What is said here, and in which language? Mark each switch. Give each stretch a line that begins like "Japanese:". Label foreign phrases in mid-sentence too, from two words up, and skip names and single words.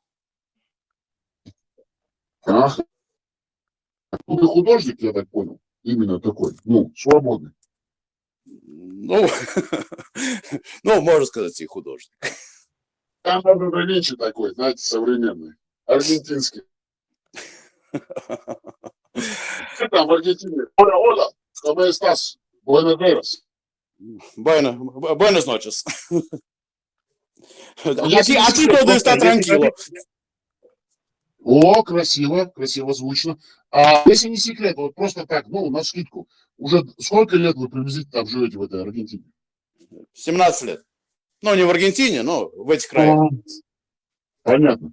Russian: Ах, вы художник, я так понял, именно такой, ну, свободный. Ну, ну, можно сказать, и художник. Там надо меньше такой, знаете, современный, аргентинский. Что там в Аргентине? Оля,
Spanish: ¿cómo estás? Buenos días. Buenas noches.
Russian: Если А ты
Spanish: todo está tranquilo.
Russian: О, красиво, красиво звучно. А если не секрет, вот просто так, ну, навскидку, уже сколько лет вы приблизительно там живете в этой Аргентине? 17 лет. Ну, не в Аргентине, но в этих краях. Понятно.